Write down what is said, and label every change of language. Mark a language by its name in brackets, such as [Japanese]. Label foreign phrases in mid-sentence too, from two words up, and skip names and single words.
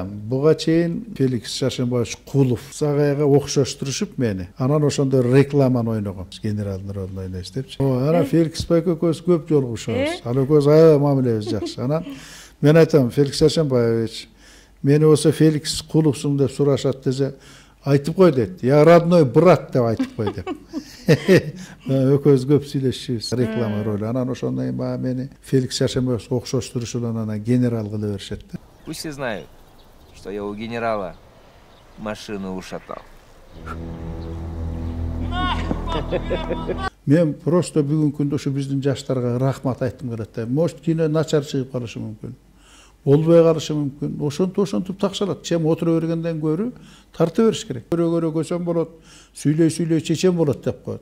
[Kyrgyz] Буга чейин Феликс Шаршенбаевич Кулов сагайга окшоштурушуп мени. Анан ошондо рекламаны ойногом. Генералдын ролун ойнойсуз депчи. Анан Феликс экөөбүз көп жолугушабыз. Ал экөөбүз аябай мамилебиз жакшы. Анан мен айтам, Феликс Шаршенбаевич, мени болсо Феликс Куловсуң деп сурашат десе, айтып кой дейт. [Russian] Я родной брат [Kyrgyz] деп айтып кой деп. Экөөбүз көп сүйлөшүбүз. Реклама ролу. Анан ошондон кийин мени Феликс Шаршенбаевич окшоштурушуп анан генерал кыла беришет да. [Russian] Пусть все знают, что я у генерала машину ушатал. [Kyrgyz] Мен просто бүгүнкү күндө ушу биздин жаштарга рахмат айткым келет да. Может кино начар чыгып калышы мүмкүн. Болбой калышы мүмкүн. Ошентип такшалат. Чем отура бергенден көрү тарта бериш керек. Көрө көсөм болот, сүйлөй чечен болот деп коет.